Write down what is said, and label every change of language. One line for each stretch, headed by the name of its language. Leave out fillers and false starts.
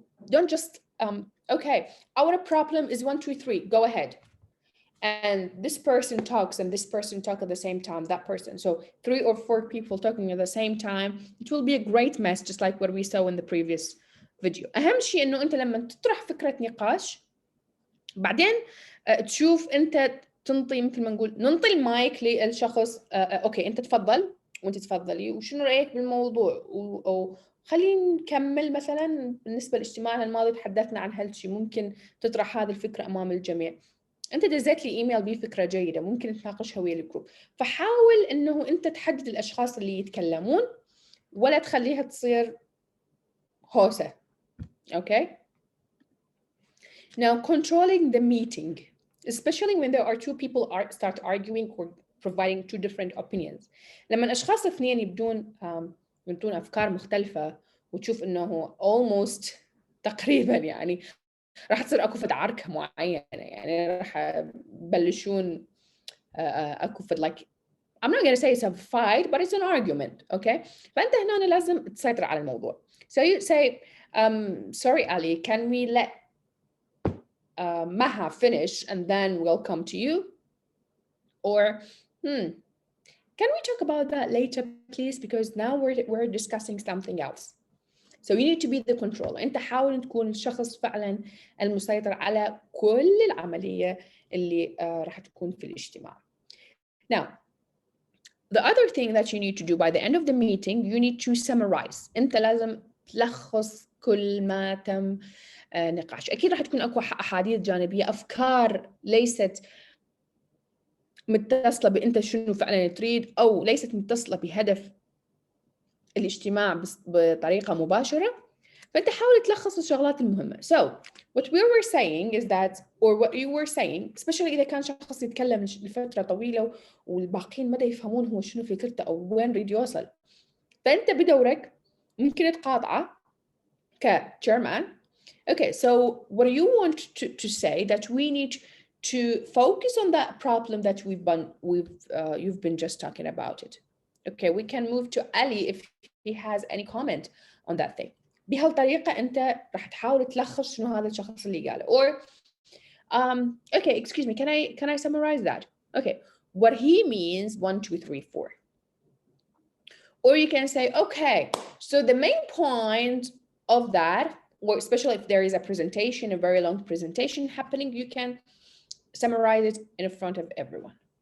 English: Don't just, okay, our problem is 1, 2, 3, go ahead. And this person talks and this person talk at the same time, that person. So 3 or 4 people talking at the same time, it will be a great mess, just like what we saw in the previous video.
Arabic: أهم شيء إنه أنت لما تطرح فكرة نقاش بعدين تشوف أنت تنطي مثل ما نقول ننطي المايك للشخص أوكي أنت تفضل وأنت تفضلي وشنو رأيك بالموضوع أو خلينا نكمل. مثلا بالنسبة لاجتماعنا الماضي تحدثنا عن هالشيء، ممكن تطرح هذه الفكرة أمام الجميع. أنت دزيت لي إيميل بفكرة جيدة، ممكن نتناقشها ويا الجروب. فحاول إنه أنت تحدد الأشخاص اللي يتكلمون ولا تخليها تصير هوسة.
English: Okay. Now, controlling the meeting, especially when there are 2 people start arguing or providing 2 different opinions.
Arabic: لما الأشخاص اثنين يبدون أفكار مختلفة وتشوف إنه almost تقريبا يعني راح تصير أكو فد عركة معينة، يعني راح يبلشون أكو فد
English: like I'm not going to say it's a fight but it's an argument. Okay.
Arabic: فأنت هنا لازم تسيطر على الموضوع.
English: So you say sorry Ali, can we let Maha finish and then we'll come to you? Or can we talk about that later please, because now we're discussing something else. So you need to be the controller.
Arabic: أنت حاول تكون الشخص فعلا المسيطر على كل العملية اللي راح تكون في الاجتماع.
English: Now, the other thing that you need to do by the end of the meeting, you need to summarize.
Arabic: أنت لازم تلخص كل ما تم نقاش. أكيد راح تكون أكو أحاديث جانبية، أفكار ليست متصلة بأنت شنو فعلا تريد أو ليست متصلة بهدف الاجتماع بطريقة مباشرة. فأنت حاول تلخص الشغلات المهمة.
English: So what we were saying is that, or what you were saying,
Arabic: especially إذا كان شخص يتكلم لفترة طويلة والباقيين ما يفهمون هو شنو فكرته أو وين يريد يوصل، فأنت بدورك ممكن تقاطعه chairman.
English: Okay, so what do you want to say that we need to focus on that problem that you've been just talking about it. Okay, we can move to Ali if he has any comment on that thing.
Arabic: بهالطريقة أنت راح تحاول تلخص شنو هذا الشخص اللي قاله.
English: Or okay, excuse me, can I summarize that? Okay, what he means 1, 2, 3, 4. Or you can say, okay, so the main point of that, or especially if there is a presentation, a very long presentation happening, you can summarize it in front of everyone.